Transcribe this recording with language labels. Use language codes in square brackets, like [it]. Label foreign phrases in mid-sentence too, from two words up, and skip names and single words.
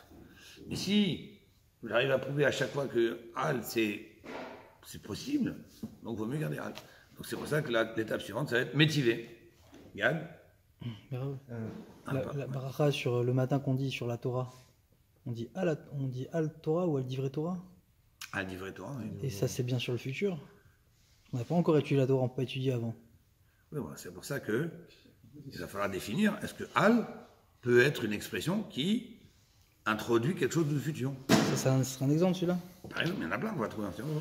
[fr] Mais si j'arrive à prouver à chaque fois que al c'est possible, donc il vaut mieux garder al. Donc c'est pour ça que l'étape suivante, ça va être métivé. Gad La bracha sur le matin qu'on dit sur la Torah, on dit [he] על תורה [fr] ou [he] על דברי תורה? על דברי תורה, [fr] oui. Et ça c'est bien sur le futur. On n'a pas encore étudié la Torah, on n'a pas étudié avant. Oui, voilà, c'est pour ça qu'il va falloir définir, est-ce que al peut être une expression qui introduit quelque chose du futur? Ça sera un exemple celui-là? Par exemple, il y en a plein qu'on va trouver un cerveau.